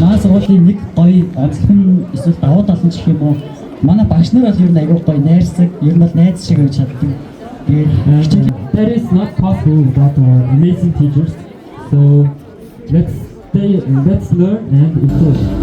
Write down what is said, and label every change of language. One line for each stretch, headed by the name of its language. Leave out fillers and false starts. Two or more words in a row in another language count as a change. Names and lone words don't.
Mongolian: сургуулийн нэг гоё онцлог нь эсвэл давуу тал нь гэх юм уу? Манай багш нар бол ер нь аягүй гоё найрсаг, ер нь бол найз шиг явж чаддаг. Тэгээд
English: that is not possible without amazing teachers. So let's learn and improve.